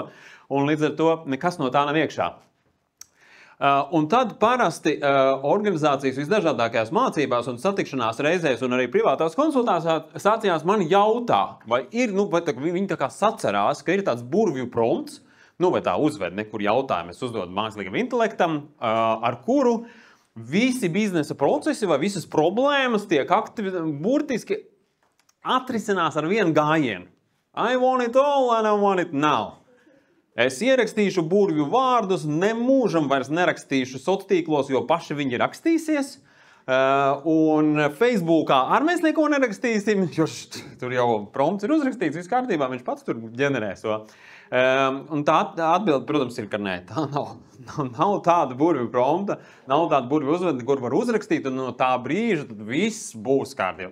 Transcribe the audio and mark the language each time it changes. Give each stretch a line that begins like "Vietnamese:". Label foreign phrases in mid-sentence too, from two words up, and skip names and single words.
Latvian: Un līdz ar to nekas no tā nav iekšā. Un tad parasti organizācijas visdažādākajās mācībās un satikšanās reizēs un arī privātās konsultācijās man jautā, vai ir, vai viņi tā kā sacerās, ka ir tāds burvju prompts, vai tā uzved nekur jautājumu, es uzdodu mākslīgam intelektam, ar kuru visi biznesa procesi vai visas problēmas tiek burtiski atrisinās ar vienu gājienu.
English: I want it all and I want it now.
Latvian: Es ierakstīšu burvju vārdus, nemūžam vairs nerakstīšu sociālos tīklos, jo paši viņi rakstīsies. Un Facebookā arī mēs neko nerakstīsim, jo tur jau prompts ir uzrakstīts, viss kārtībā, viņš pats tur ģenerēs to. Un tā atbilde, protams, ir, ka nē, tā nav tāda burvju prompta, nav tāda burvju uzvedi, kur var uzrakstīt, un no tā brīža tad viss būs kārtībā.